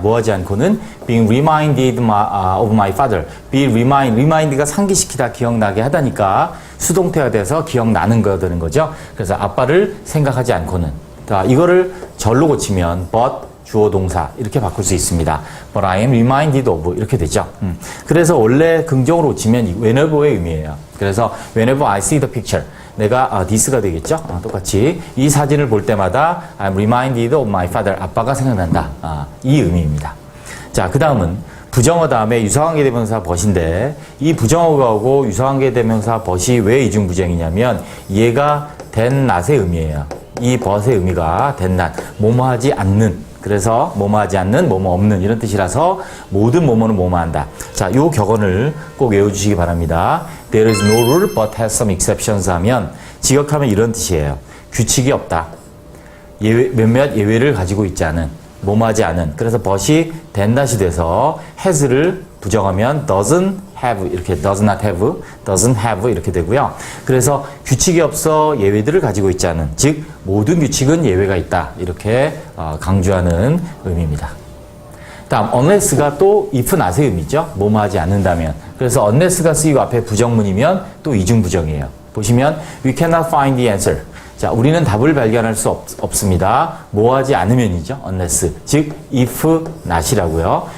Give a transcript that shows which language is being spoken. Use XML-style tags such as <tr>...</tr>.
<ko>뭐하지 않고는</ko> <en>being reminded of my father.</en> <ko>be remind가 상기시키다, 기억나게 하다니까 수동태가 돼서 기억나는 거 되는 거죠. 그래서 아빠를 생각하지 않고는. 자, 이거를 절로 고치면 but 주어 동사 이렇게 바꿀 수 있습니다.</ko> <en>But I am reminded of</en> <ko>이렇게 되죠. 그래서 원래 긍정으로 고치면 whenever의 의미예요. 그래서</ko> <en>whenever I see the picture</en> <ko>내가</ko> <en>this가 되겠죠.</en> <ko>똑같이 이 사진을 볼 때마다</ko> <en>I'm reminded of my father</en> <ko>아빠가 생각난다. 이 의미입니다. 자, 그 다음은 부정어 다음에 유사관계대명사 but인데 이 부정어가 오고 유사관계대명사 but이 왜 이중부정이냐면 얘가 than not의 의미예요. 이 but의 의미가 than not, 뭐뭐하지 않는. 그래서 뭐뭐하지 않는, 뭐뭐 없는 이런 뜻이라서 모든 뭐뭐는 뭐뭐한다. 자, 요 격언을 꼭 외워주시기 바랍니다.</ko> <en>There is no rule but has some exceptions</en> <ko>하면 직역하면 이런 뜻이에요. 규칙이 없다. 몇몇 예외를 가지고 있지 않은, 뭐뭐하지 않은. 그래서 but이 than not이 돼서 has를 부정하면 doesn't have 이렇게 does not have, doesn't have 이렇게 되고요. 그래서 규칙이 없어 예외들을 가지고 있지 않은, 즉 모든 규칙은 예외가 있다 이렇게 강조하는 의미입니다. 다음 unless가 또 if not의 의미죠. 뭐뭐 하지 않는다면. 그래서 unless가 쓰이고 앞에 부정문이면 또 이중부정이에요. 보시면</ko> <en>we cannot find the answer.</en> <ko>자, 우리는 답을 발견할 수 없습니다. 뭐 하지 않으면이죠. unless. 즉, if not이라고요.</ko>